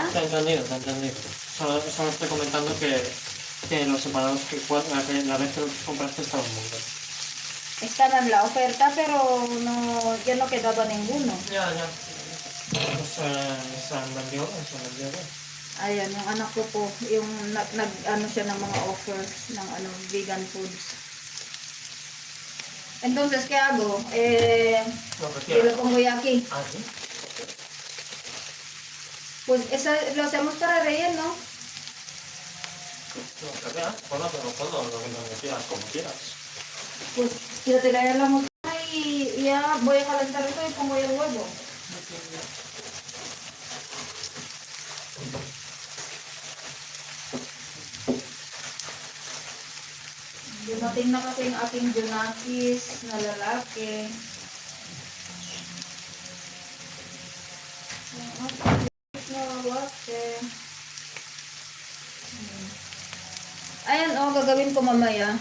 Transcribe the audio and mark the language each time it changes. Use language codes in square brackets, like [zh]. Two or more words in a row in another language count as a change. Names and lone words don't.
[es] Te he entendido. Solo estoy comentando que los empanados la vez que los compraste estaban muy bien. Estaba en la oferta, pero ya no quedaba ninguno. Ya. Se han vendido bien. [tl] Ayan, yung anak ko po, yung ano siya ng mga offers ng [en] vegan foods. [es] Entonces, ¿qué hago? Yo lo pongo ya aquí. Ah, ¿sí? Pues eso lo hacemos para relleno. Lo que veas, ponlo todo, lo que quieras, como quieras. Pues quiero tirar la mosca y ya voy a calentar esto y pongo el huevo. [tl] Dumating na kasi yung aking junakis na lalaki. Ayan gagawin ko mamaya.